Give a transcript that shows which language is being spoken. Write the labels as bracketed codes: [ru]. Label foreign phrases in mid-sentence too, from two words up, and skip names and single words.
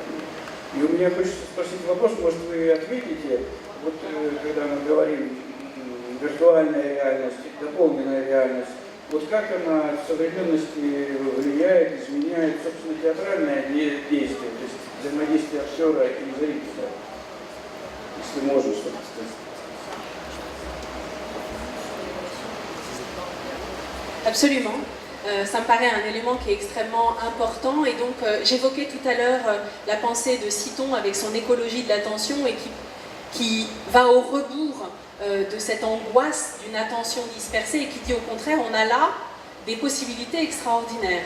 [ru] И у меня хочется спросить вопрос, может вы ответите, вот когда мы говорим виртуальная реальность, дополненная реальность, вот как она в современности влияет, изменяет, собственно, театральное действие, то есть взаимодействие актера и зрителя, если можно что-то сказать. [fr] Absolument. Ça me paraît un élément qui est extrêmement important et donc j'évoquais tout à l'heure la pensée de Citon avec son écologie de l'attention et qui va au rebours de cette angoisse d'une attention dispersée et qui dit au contraire on a là des possibilités extraordinaires.